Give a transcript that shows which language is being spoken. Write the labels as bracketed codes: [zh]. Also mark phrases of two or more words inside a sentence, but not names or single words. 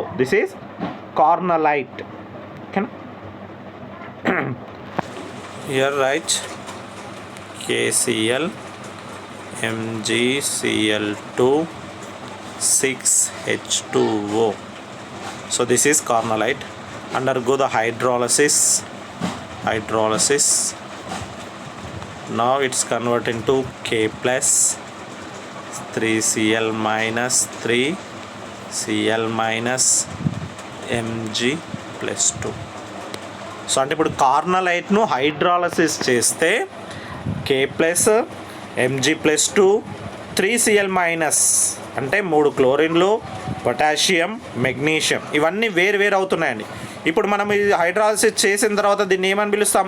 [en] This is cornelite. Okay. Here write KCl MgCl2 6H2O. So this is cornelite. Undergo the hydrolysis. Now it's converted into K plus 3Cl minus 3Cl minus Mg plus 2. [te] సో అంటే ఇప్పుడు కార్నలైట్ను హైడ్రాలసిస్ చేస్తే K ప్లస్ Mg ప్లస్ 2 3Cl మైనస్ అంటే 3 క్లోరిన్లు, పొటాషియం, మెగ్నీషియం ఇవన్నీ వేరు అవుతున్నాయండి. ఇప్పుడు మనం ఈ హైడ్రాలసిస్ చేసిన తర్వాత దీన్ని ఏమని పిలుస్తాం?